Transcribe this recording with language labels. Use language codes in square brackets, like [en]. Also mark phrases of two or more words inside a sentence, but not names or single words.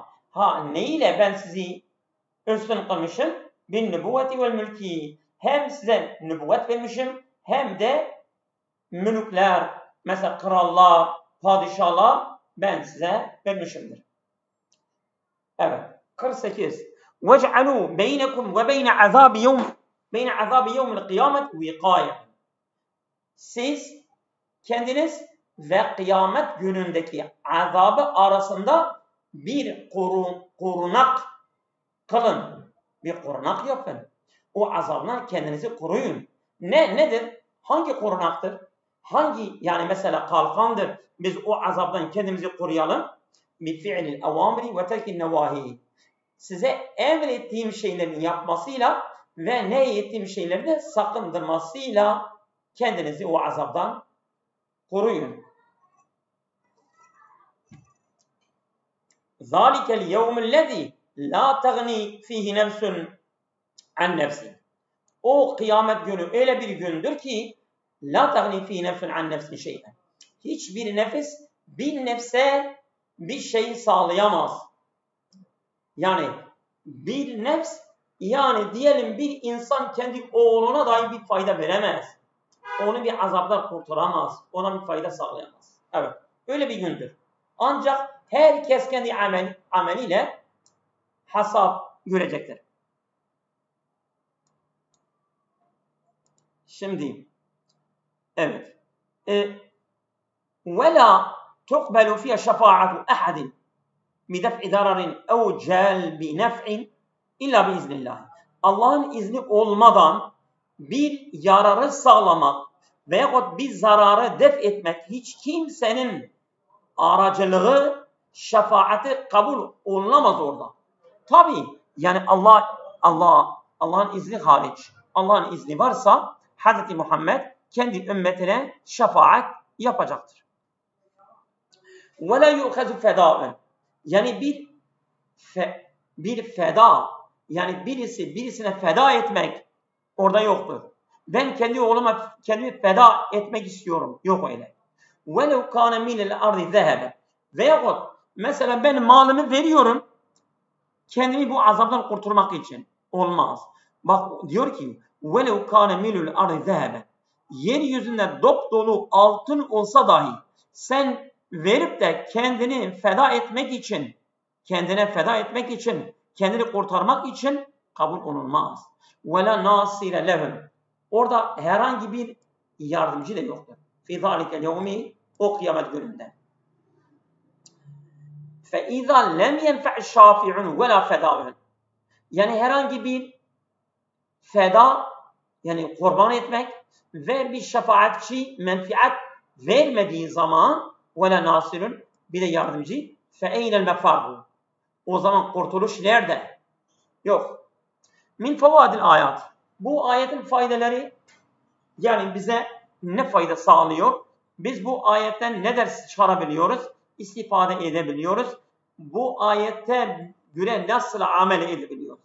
[tr] Neyle ben sizi üstün kılmışım? [ar] بالنبوة والملك. [tr] Hem size nübüvvet vermişim, hem de mülükler, mesela krallar, padişahlar ben size vermişimdir. Evet. 48. [ar] وَجْعَلُوا بَيْنَكُمْ وَبَيْنَ عَذَابِ يَوْمِ الْقِيَامَةِ وِقَايَةً. [tr] Siz kendiniz ve kıyamet günündeki azabı arasında bir korunak kılın. Bir korunak yapın. O azabdan kendinizi koruyun. Nedir? Hangi korunaktır? Yani mesela kalkandır. Biz o azaptan kendimizi koruyalım. Bir [ar] بفعل الأوامر وترك النواهي. [tr] Size emrettiğim şeylerin yapmasıyla ve nehyettiğim şeyleri de sakındırmasıyla kendinizi o azaptan koruyun. [ar] ذَٰلِكَ الْيَوْمُ الَّذ۪ي لَا تَغْنِي ف۪يهِ نَفْسٌ عَنْ نَفْسٍ. [tr] O kıyamet günü öyle bir gündür ki [ar] لَا تَغْنِي ف۪يهِ نَفْسٌ عَنْ نَفْسٍ شَيْئًا. [tr] Hiçbir nefis bir nefse bir şey sağlayamaz. Yani bir nefs, yani diyelim bir insan kendi oğluna dahi bir fayda veremez. Onu bir azaptan kurtaramaz. Ona bir fayda sağlayamaz. Evet. Öyle bir gündür. Ancak herkes kendi ameliyle hesap görecektir. Şimdi evet. [ar] وَلَا تُقْبَلُ فِيهَا شَفَاعَةُ أَحَدٍ بِدَفْعِ ضَرَرٍ اَوْ جَلْبِ نَفْعٍ اِلَّا بِإِذْنِ اللّٰهِ. [tr] Allah'ın izni olmadan bir yararı sağlamak veyahut bir zararı def etmek hiç kimsenin aracılığı, şefaati kabul olunamaz orada. Tabii yani Allah'ın izni hariç, Allah'ın izni varsa Hz. Muhammed kendi ümmetine şefaat yapacaktır. [ar] وَلَا يُؤْخَذُ فَدَاءً. [tr] Yani bir feda, yani birisine feda etmek orada yoktur. Ben kendi oğluma kendimi feda etmek istiyorum. Yok öyle. [ar] وَلَوْ كَانَ مِنَ الْاَرْضِ ذَهَبًا. [tr] Veyahut mesela ben malımı veriyorum kendimi bu azaptan kurtulmak için. Olmaz. Bak diyor ki [ar] وَلَوْ كَانَ مِنَ الْاَرْضِ ذَهَبًا. [tr] Yeryüzünde dop dolu altın olsa dahi sen verip de kendini feda etmek için, kendini kurtarmak için kabul olunmaz. [ar] وَلَا نَاصِرَ لَهُمْ. [tr] Orada herhangi bir yardımcı da yoktur. [ar] فِي ذَٰلِكَ الْيَوْمِ. [tr] O kıyamet gününde. [ar] فَاِذَا لَمْ يَنْفَعِ الشَّافِعُونَ وَلَا فَدَاءٌ. [tr] Yani herhangi bir feda, yani kurban etmek ve bir şefaatçi menfiat vermediği zaman [ar] وَلَا نَاصِرٌ. [tr] Bir de yardımcı. [ar] فَاَيْنَ الْمَفَارُ. [tr] O zaman kurtuluş nerede? [ar] Yok. من فوائد الآيات. [tr] Bu ayetin faydaları, yani bize ne fayda sağlıyor? Biz bu ayetten ne ders çıkarabiliyoruz? İstifade edebiliyoruz. Bu ayette göre nasıl amel edebiliyoruz?